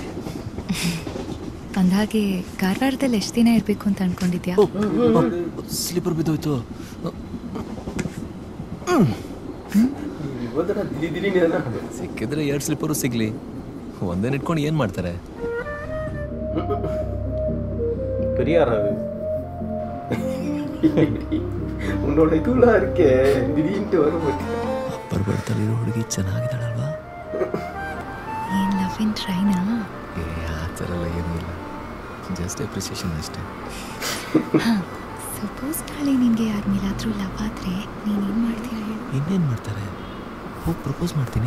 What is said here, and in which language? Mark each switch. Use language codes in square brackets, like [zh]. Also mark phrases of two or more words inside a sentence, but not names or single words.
[kn] ಅಂದಾಗೆ ಕಾರವಾರದಲ್ಲಿ ಎಷ್ಟು ದಿನ ಇರಬೇಕು ಅಂತ ಅನ್ಕೊಂಡಿದ್ಯಾ? ಸ್ಲೀಪರ್ ಬಿದ್ದೋಯ್ತು. ಸಿಕ್ಕಿದ್ರೆ 2 ಸ್ಲೀಪರು ಸಿಗ್ಲಿ, ಒಂದೇ ಇಟ್ಕೊಂಡು ಏನು ಮಾಡ್ತಾರೆ? [ta] பெரியார் அது உன்னோட இதுலாம் இருக்கே, திடீர்னு வரும்போது [kn] ಅಪ್ಪರ್ ಬರ್ತಲ್ಲಿರೋ ಹುಡುಗಿ ಚೆನ್ನಾಗಿದ್ದಾಳಲ್ವಾ? ಏನು [en] love in train? [kn] ಆ ಥರ ಎಲ್ಲ ಏನೂ ಇಲ್ಲ, [en] just appreciation [kn] ಅಷ್ಟೇ. ಸಪೋಸ್ ನಾಳೆ ನಿನಗೆ ಯಾರ ಮೇಲಾದರೂ ಲವ್ ಆದರೆ ನೀನೇನು ಮಾಡ್ತೀಯ ಹೇಳು? ಇನ್ನೇನು ಮಾಡ್ತಾರೆ, ಹೋಗಿ ಪ್ರಪೋಸ್ ಮಾಡ್ತೀನಿ.